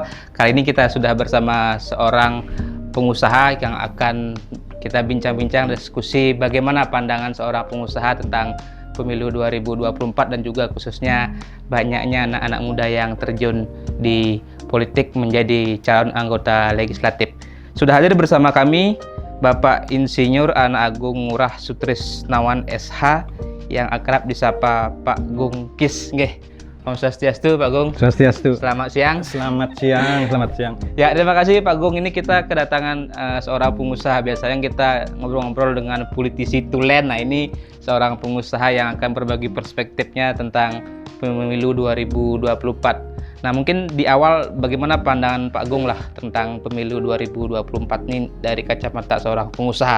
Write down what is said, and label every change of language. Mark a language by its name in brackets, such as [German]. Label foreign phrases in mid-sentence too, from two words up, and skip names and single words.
[Indonesian] Kali ini kita sudah bersama seorang pengusaha yang akan kita bincang-bincang diskusi bagaimana pandangan seorang pengusaha tentang pemilu 2024 dan juga khususnya banyaknya anak-anak muda yang terjun di politik menjadi calon anggota legislatif. Sudah hadir bersama kami Bapak Insinyur Ana Agung Ngurah Sutrisnawan SH yang akrab disapa Pak Gung Kis. Nggih. [Balinese] Om Swastiastu [Indonesian] Pak Gung. Swastiastu. Selamat siang. Selamat siang, selamat siang. Ya, terima kasih Pak Gung. Ini kita kedatangan seorang pengusaha. Biasanya kita ngobrol-ngobrol dengan politisi tulen. Nah, ini seorang pengusaha yang akan berbagi perspektifnya tentang pemilu 2024. Nah, mungkin di awal bagaimana pandangan Pak Gung lah tentang pemilu 2024 ini dari kacamata seorang pengusaha.